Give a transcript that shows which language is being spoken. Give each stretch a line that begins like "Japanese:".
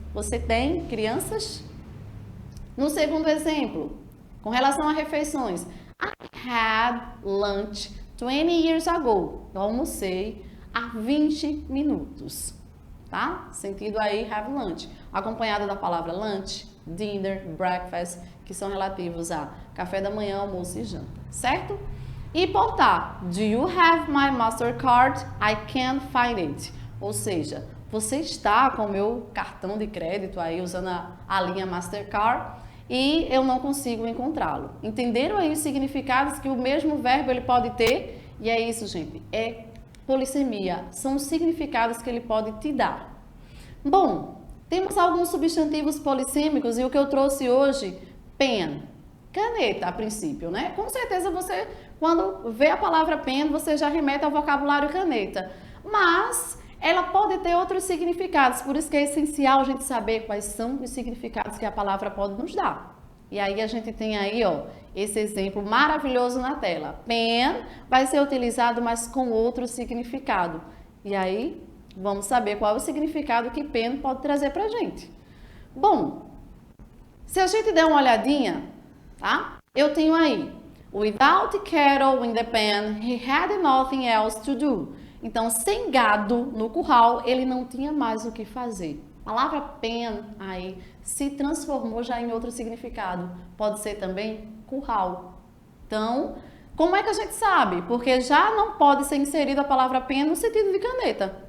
Portuguese: Você tem crianças? No segundo exemplo, com relação a refeições,
English: I had lunch 20 years ago.
Portuguese: Eu almocei há 20 minutos. Tá? Sentido aí, have lunch. Acompanhado da palavra lunch, dinner, breakfast, que são relativos a café da manhã, almoço e janta. Certo? E portar.
English: Do you have my Mastercard? I can't find it.
Portuguese: Ou seja, você está com o meu cartão de crédito aí, usando a linha Mastercard, e eu não consigo encontrá-lo. Entenderam aí os significados que o mesmo verbo ele pode ter? E é isso, gente. É polissemia, são os significados que ele pode te dar. Bom, temos alguns substantivos polissêmicos e o que eu trouxe hoje, pen, caneta a princípio, né? Com certeza você, quando vê a palavra pen, você já remete ao vocabulário caneta, mas ela pode ter outros significados, por isso que é essencial a gente saber quais são os significados que a palavra pode nos dar. E aí a gente tem aí, ó, esse exemplo maravilhoso na tela. Pen vai ser utilizado, mas com outro significado. E aí, vamos saber qual é o significado que pen pode trazer pra gente. Bom, se a gente der uma olhadinha, tá? Eu tenho aí,
English: without cattle in the pen, he had nothing else to do.
Portuguese: Então, sem gado no curral, ele não tinha mais o que fazer. A palavra pen aí se transformou já em outro significado. Pode ser também curral. Então, como é que a gente sabe? Porque já não pode ser inserida a palavra pen no sentido de caneta.